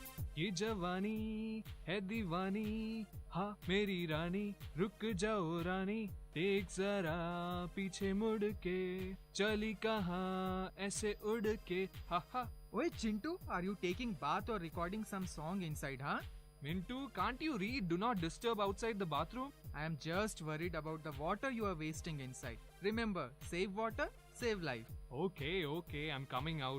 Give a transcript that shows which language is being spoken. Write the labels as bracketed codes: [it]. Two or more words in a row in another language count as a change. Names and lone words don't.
[hi] ये जवानी है दीवानी, हाँ मेरी रानी, रुक जाओ रानी, एक जरा पीछे मुड़ के, चली कहाँ ऐसे उड़ के, हा हा. [en] Oi Chintu, are you taking bath or recording some song inside, huh? Mintu, can't you read do not disturb outside the bathroom? I am just worried about the water you are wasting inside. Remember, save water, save life. Okay, I'm coming out.